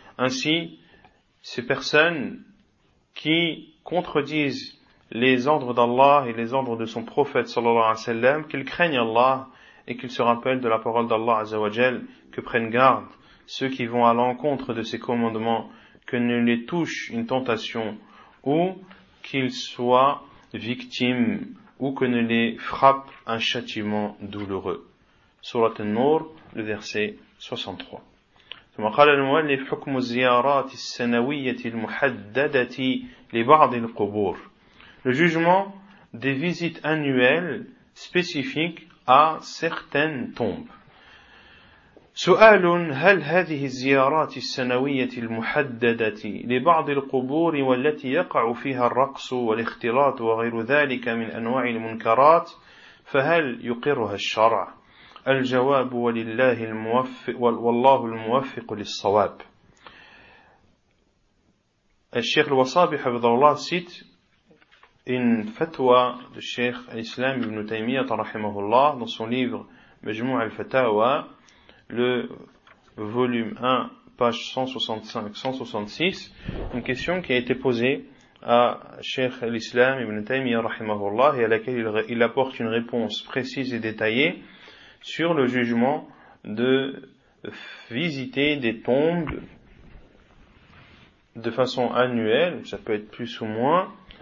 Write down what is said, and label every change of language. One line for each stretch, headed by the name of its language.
French: Ainsi, ces personnes qui contredisent les ordres d'Allah et les ordres de son prophète, sallallahu alayhi wa sallam, qu'ils craignent Allah, et qu'ils se rappellent de la parole d'Allah Azzawajal, que prennent garde ceux qui vont à l'encontre de ses commandements, que ne les touche une tentation, ou qu'ils soient victimes, ou que ne les frappe un châtiment douloureux. Surat An-Nur, le verset 63.
Arabic: ثم قال المؤلف حكم الزيارات السنوية المحددة لبعض القبور.
French: Le jugement des visites annuelles spécifiques à certaines tombes.
Arabic: سؤال هل هذه الزيارات السنوية المحددة لبعض القبور والتي يقع فيها الرقص والاختلاط وغير ذلك من أنواع المنكرات فهل يقرها الشرع؟ الجواب ولله الموفق والله الموفق للصواب. الشيخ الوصابي حفظه الله سيت إن فتوى الشيخ الإسلام بن تيمية رحمه الله
French: dans son livre
Arabic: مجموع الفتاوى le
French: volume 1 page 165-166, une question qui a été posée à Cheikh al-Islam ibn Taymiyyah rahimahullah et à laquelle il apporte une réponse précise et détaillée sur le jugement de visiter des tombes de façon annuelle, ça peut être plus ou moins.